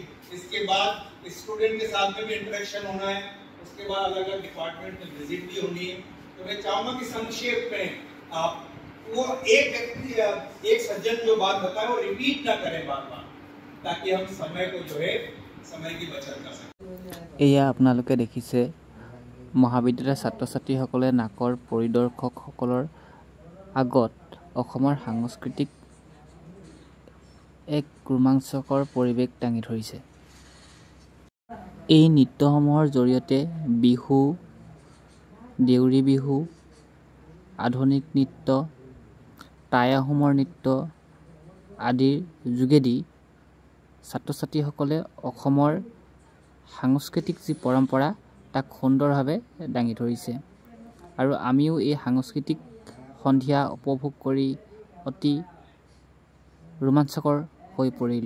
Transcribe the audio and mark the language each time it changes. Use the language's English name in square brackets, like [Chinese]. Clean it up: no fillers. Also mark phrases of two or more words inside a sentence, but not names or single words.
[Hindi] इसके बाद स्टूडेंट के साथ में भी इंटरेक्शन होना है, उसके बाद अलग अलग डिपार्टमेंट में विजिट भी होनी है। तो मैं चाहूंगा कि संक्षेप में आप वो एक व्यक्ति, एक सज्जन जो बात बताए वो रिपीट ना करें बार बार, ताकि हम समय को जो है समय की बचत कर सकें। [Assamese] এয়া আপোনালোকে দেখিছে মহাবিদ্যালয়ৰ ছাত্ৰ ছাত্ৰীসকলে নাকৰ পৰিদৰ্শকসকলৰ আগত অসমৰ সাংস্কৃতিক এক ৰোমাঞ্চকৰ পৰিৱেশ দাঙি ধৰিছে। এই নৃত্যসমূহৰ জৰিয়তে বিহু, দেউৰী বিহু, আধুনিক নৃত্য, টাই আহোমৰ নৃত্য আদিৰ যোগেদি ছাত্ৰ ছাত্ৰীসকলে অসমৰ সাংস্কৃতিক যি পৰম্পৰা তাক সুন্দৰভাৱে দাঙি ধৰিছে আৰু আমিও এই সাংস্কৃতিক সন্ধিয়া উপভোগ কৰি অতি ৰোমাঞ্চকৰ হৈ পৰিলোঁ।